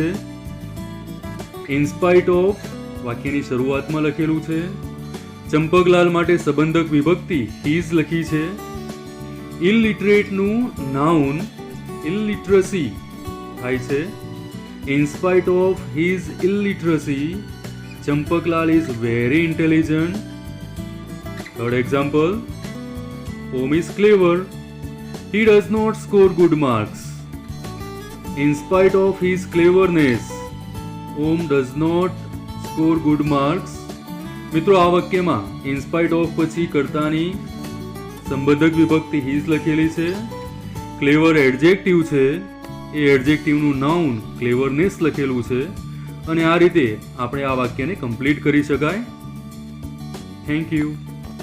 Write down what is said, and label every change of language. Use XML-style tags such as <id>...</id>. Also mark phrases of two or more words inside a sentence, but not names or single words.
<en>in spite of</en> <gu>વાક્યની શરૂઆતમાં લખેલું છે. ચંપકલાલ માટે સંબંધક વિભક્તિ હીઝ લખી છે.</gu> <en>illiterateનું noun illiteracy</en> <gu>થાય છે.</gu> <en>in spite of his illiteracy, Champaklal is very intelligent. Third example, Om is clever. He does not score good marks. In spite of his cleverness, Om does not score good marks.</en> <gu>મિત્રો આ વાક્યમાં</gu> <en>in spite of</en> <gu>પછી કર્તાની સંબોધક વિભક્તિ his લખેલી છે.</gu> <en>clever adjective</en> <gu>છે, એ</gu> <en>adjectiveનું noun cleverness</en> <gu>લખેલું છે અને આ રીતે આપણે આ વાક્યને કમ્પ્લીટ કરી શકાય.</gu> <en>thank you.</en>